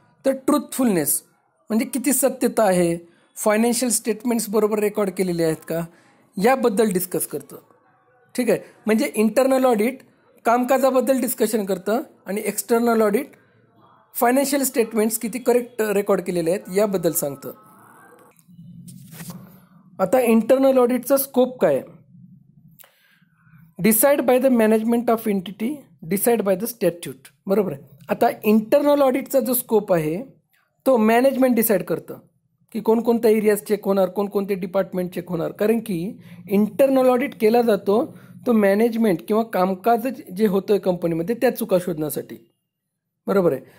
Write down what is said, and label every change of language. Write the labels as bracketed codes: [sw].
[mr] तर ट्रूथफुलनेस, म्हणजे किती सत्यता आहे, फायनान्शियल स्टेटमेंट्स बरोबर रेकॉर्ड केलेले आहेत का, याबद्दल डिस्कस करतं. ठीक आहे. म्हणजे इंटरनल ऑडिट कामकाजाबद्दल डिस्कशन करतं आणि एक्सटर्नल ऑडिट फायनान्शियल स्टेटमेंट्स किती करेक्ट रेकॉर्ड केलेले आहेत याबद्दल सांगतं. आता इंटरनल ऑडिटचा स्कोप काय आहे? [en] Decide by the management of entity, decide by the statute. [mr] बरोबर आहे. आता इंटरनल ऑडिटचा जो स्कोप आहे तो मॅनेजमेंट डिसाईड करतं. की कोणकोणत्या एरियाज चेक होणार, कोणकोणते डिपार्टमेंट चेक होणार. कारण की इंटरनल ऑडिट केला जातो तो मॅनेजमेंट किंवा कामकाज जे होतंय कंपनीमध्ये त्या चुका शोधण्यासाठी, बरोबर आहे.